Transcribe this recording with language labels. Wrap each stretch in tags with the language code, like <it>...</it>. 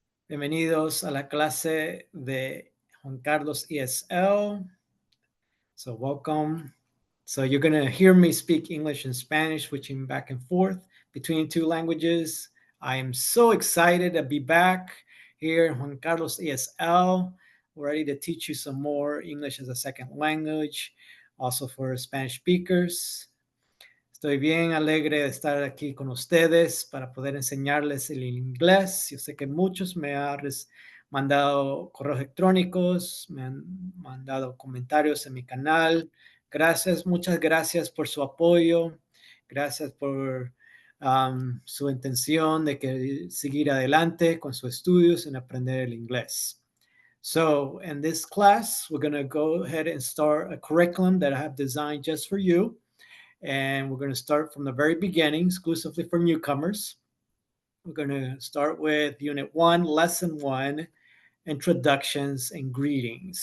<es>Bienvenidos a la clase de Juan Carlos ESL.</es> <en>So, welcome. So, you're going to hear me speak English and Spanish, switching back and forth between two languages. I am so excited to be back here in Juan Carlos ESL, ready to teach you some more English as a second language, also for Spanish speakers.</en> <es>Estoy bien alegre de estar aquí con ustedes para poder enseñarles el inglés. Yo sé que muchos me han mandado correos electrónicos, me han mandado comentarios en mi canal. Gracias, muchas gracias por su apoyo. Gracias por su intención de que seguir adelante con sus estudios en aprender el inglés.</es> <en>So in this class, we're going to go ahead and start a curriculum that I have designed just for you. And we're going to start from the very beginning, exclusively for newcomers. We're going to start with Unit 1, Lesson 1, Introductions and Greetings.</en>